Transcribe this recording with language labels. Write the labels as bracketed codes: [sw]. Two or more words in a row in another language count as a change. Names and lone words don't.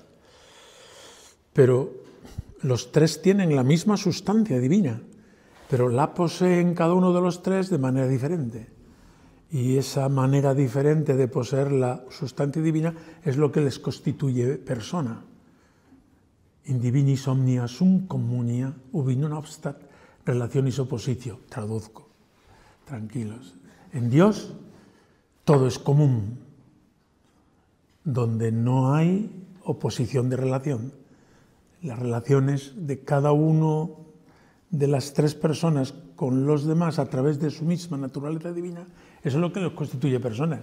[es] Pero los 3 tienen la misma sustancia divina, pero la poseen cada uno de los 3 de manera diferente. Y esa manera diferente de poseer la sustancia divina es lo que les constituye persona. [la] In divinis omnia sum communia, ubi non obstat relationis oppositio. [es] Traduzco. Tranquilos. En Dios todo es común, donde no hay oposición de relación. Las relaciones de cada uno de las 3 personas con los demás a través de su misma naturaleza divina, eso es lo que los constituye personas.